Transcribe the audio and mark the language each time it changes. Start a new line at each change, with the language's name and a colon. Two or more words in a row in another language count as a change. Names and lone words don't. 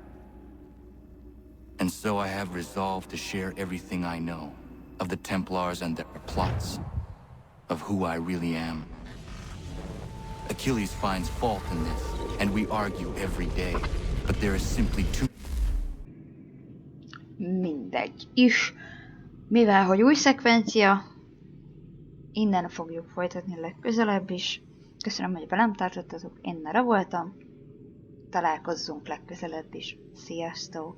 English: And so I have resolved to share everything I know, of the Templars and their plots, of who I really am. Achilles finds fault in this, and we argue every day, but there is simply too...
Hungarian: Mindegy is. Mivel, hogy új szekvencia, innen fogjuk folytatni legközelebb is. Köszönöm, hogy velem tartottatok, én Nara voltam. Találkozzunk legközelebb is. Sziasztok!